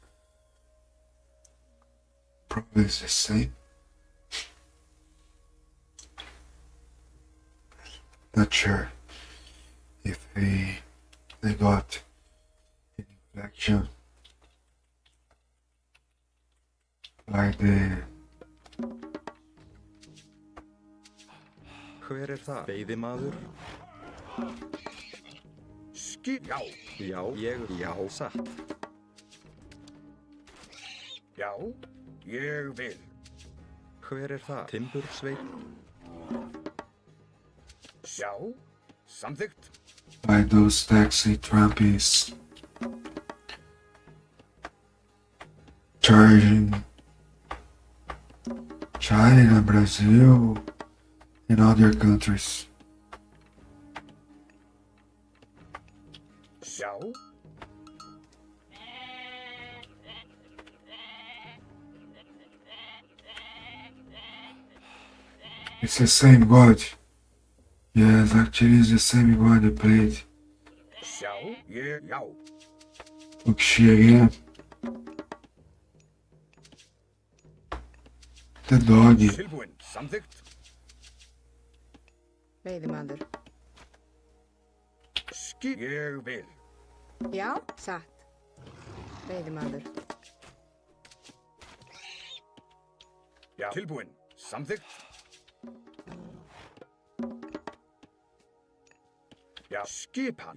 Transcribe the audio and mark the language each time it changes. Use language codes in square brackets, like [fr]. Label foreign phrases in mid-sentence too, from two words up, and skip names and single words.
[en] Probably it's the same. Not sure if they got an inflection like the [is] Hver það? Veiðimaður? Já. Já, já, satt. Já, ég vil. Hver það? Timbursveinn? Já, samþykkt. [en] by those taxi Trumpies charging China, Brazil, and other countries. [is] Já. [en] It's the same god. Yes, actually it's the same god they played. [is] Já, já. [en] Look, she again. The doggy. [is] Tilbúin, samþykkt. Veiðimaður. Ég vil. Já, satt. Veiðimaður. Já. Tilbúin, samþykkt. Já. Skipa.